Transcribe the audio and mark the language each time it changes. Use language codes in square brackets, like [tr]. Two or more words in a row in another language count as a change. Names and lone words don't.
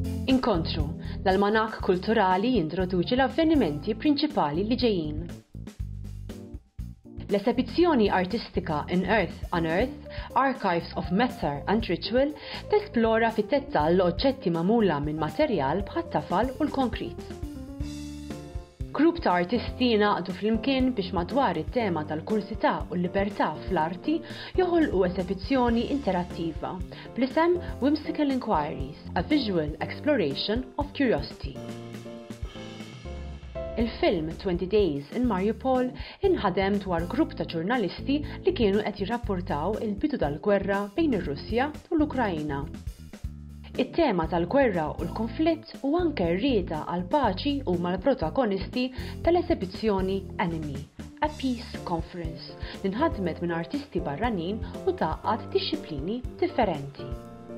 [mt] Inkontru, l-almanak kulturali jintroduċi l-avvenimenti prinċipali li ġejjin. L-esibizzjoni artistika In Earth on Earth, Archives of Matter and Ritual tesplora fit-tettall oġġetti magħmula minn materjal bħat-tafal u l-konkrit. Grupp ta' artisti jingħaqdu flimkien biex madwar it-tema tal-kursità u l-libertà fl-arti joħolqu esibizzjoni interattiva bl-isem Whimsical Inquiries, a Visual Exploration of Curiosity. Il-film 20 Days in Mariupol inħadem dwar grupp ta' ġurnalisti li kienu qed jirrapportaw il-bidu tal-gwerra bejn ir-Russja u l-Ukrajna. It-tema tal-gwerra u l-konflitt u anke r-rieda għal paċi huma l-protagonisti tal-esibizzjoni Enemy, a Peace Conference, li nħadmet minn artisti barranin u tgħaqqad dixxilpini differenti.